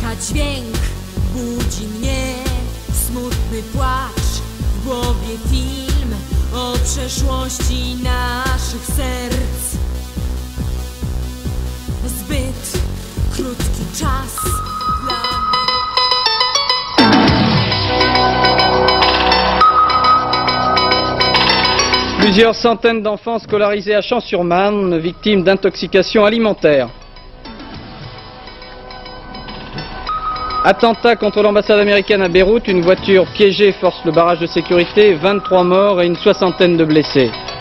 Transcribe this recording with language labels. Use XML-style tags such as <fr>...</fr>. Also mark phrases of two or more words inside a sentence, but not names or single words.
<pl>dźwięk budzi mnie, smutny płacz, w głowie film o przeszłości naszych serc. Zbyt krótki czas dla</pl> <fr>Plusieurs centaines d'enfants scolarisés à Champs-sur-Marne, victimes d'intoxication alimentaire. Attentat contre l'ambassade américaine à Beyrouth, une voiture piégée force le barrage de sécurité, 23 morts et une soixantaine de blessés.</fr>